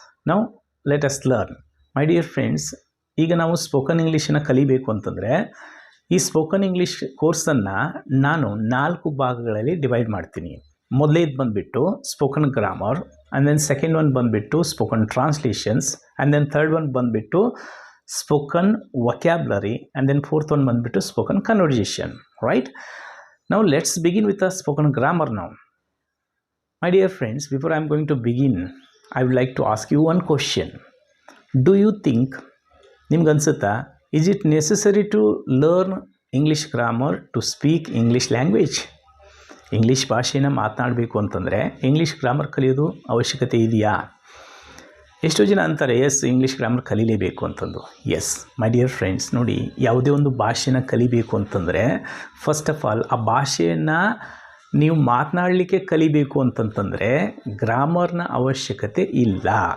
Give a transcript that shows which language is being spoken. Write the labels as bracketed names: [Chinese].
[Kannada] ನಾವು [English] Let us learn. [Kannada] My dear friends, ಈಗ ನಾವು ಸ್ಪೋಕನ್ ಇಂಗ್ಲೀಷನ್ನು ಕಲಿಬೇಕು ಅಂತಂದರೆ ಈ ಸ್ಪೋಕನ್ ಇಂಗ್ಲೀಷ್ ಕೋರ್ಸನ್ನು ನಾನು 4 ಭಾಗಗಳಲ್ಲಿ ಡಿವೈಡ್ ಮಾಡ್ತೀನಿ. ಮೊದಲೇದು ಬಂದುಬಿಟ್ಟು spoken grammar, and then second one ಬಂದುಬಿಟ್ಟು spoken translations, and then third one ಬಂದುಬಿಟ್ಟು spoken vocabulary, and then fourth one ಬಂದುಬಿಟ್ಟು spoken conversation. [English] Right? Now let's begin with the spoken grammar now. My dear friends, before I am going to begin, I would like to ask you one question. Do you think, [Kannada] ನಿಮ್ಗೆ ಅನ್ಸುತ್ತಾ, [English] is it necessary to learn English grammar to speak English language? [Kannada] English ಭಾಷೆನ ಮಾತನಾಡಬೇಕು ಅಂತಂದರೆ English grammar ಕಲಿಯೋದು ಅವಶ್ಯಕತೆ ಇದೆಯಾ? ಎಷ್ಟೋ ಜನ ಅಂತಾರೆ ಎಸ್, ಇಂಗ್ಲೀಷ್ ಗ್ರಾಮರ್ ಕಲೀಲೇಬೇಕು ಅಂತಂದು. ಎಸ್ ಮೈ ಡಿಯರ್ ಫ್ರೆಂಡ್ಸ್, ನೋಡಿ, ಯಾವುದೇ ಒಂದು ಭಾಷೆನ ಕಲಿಬೇಕು ಅಂತಂದರೆ ಫಸ್ಟ್ ಆಫ್ ಆಲ್ ಆ ಭಾಷೆಯನ್ನು ನೀವು ಮಾತನಾಡಲಿಕ್ಕೆ ಕಲಿಬೇಕು ಅಂತಂತಂದರೆ ಗ್ರಾಮರ್ನ ಅವಶ್ಯಕತೆ ಇಲ್ಲ.